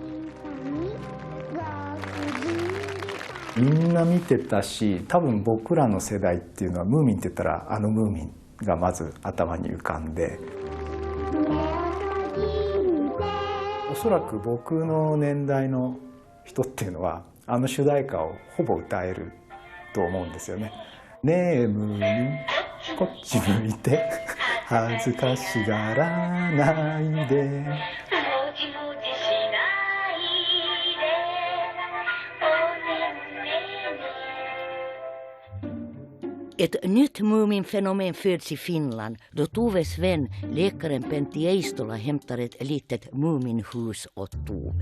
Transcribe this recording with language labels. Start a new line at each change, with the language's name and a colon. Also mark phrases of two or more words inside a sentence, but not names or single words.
Japanese: みんな見てたし、多分僕らの世代っていうのはムーミンって言ったらムーミンがまず頭に浮かんで、おそらく僕の年代の人っていうのは主題歌をほぼ歌えると思うんですよね。ねえムーミンこっち向いて恥ずかしがらないで
Swedish: Ett nytt Mumin-fenomen föds i Finland då Toves vän, läkaren Pentti Eistola, hämtar ett litet Muminhus åt Tove.